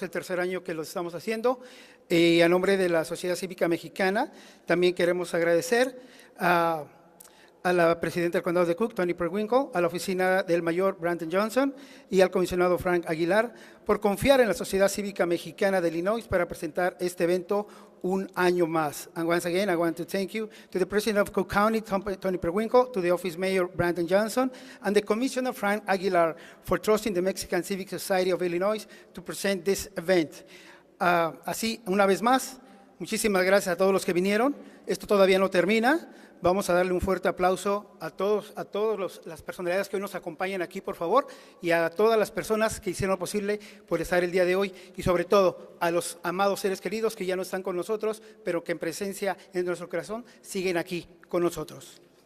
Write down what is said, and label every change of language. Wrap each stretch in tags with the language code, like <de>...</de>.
<es>Es el tercer año que lo estamos haciendo. Y a nombre de la Sociedad Cívica Mexicana también queremos agradecer a la presidenta del condado de Cook, Tony Preckwinkle, a la oficina del mayor Brandon Johnson y al comisionado Frank Aguilar por confiar en la Sociedad Cívica Mexicana de Illinois para presentar este evento un año más.</es> <en>And once again, I want to thank you to the president of Cook County, Tony Preckwinkle, to the office mayor Brandon Johnson, and the commissioner Frank Aguilar for trusting the Mexican Civic Society of Illinois to present this event.</en> <es>Así, una vez más, muchísimas gracias a todos los que vinieron. Esto todavía no termina. Vamos a darle un fuerte aplauso a todas las personalidades que hoy nos acompañan aquí, por favor, y a todas las personas que hicieron lo posible por estar el día de hoy, y sobre todo a los amados seres queridos que ya no están con nosotros, pero que en presencia en nuestro corazón siguen aquí con nosotros.</es>